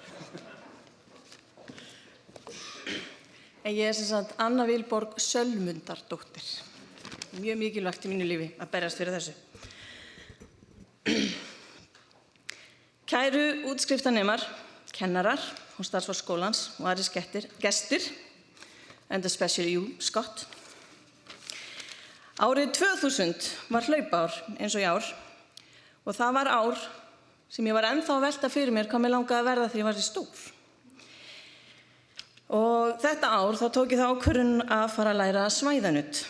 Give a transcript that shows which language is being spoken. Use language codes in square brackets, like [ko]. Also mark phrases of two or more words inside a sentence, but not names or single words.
[is] En ég er sem sagt Anna Vilborg Sölmundardóttir. Mjög mikilvægt í mínu lífi að berjast fyrir þessu. Kæru útskriftarnemar, kennarar og starfsfólk skólans og aðrir gestir, [en] and especially you, Scott. [is] Árið 2000 var hlaupár eins og í ár og það var ár sem ég var ennþá að velta fyrir mér hvað mér langaði að verða þegar ég var í stór. Og þetta ár þá tók ég þá ákvörðun að fara að læra svæðanudd.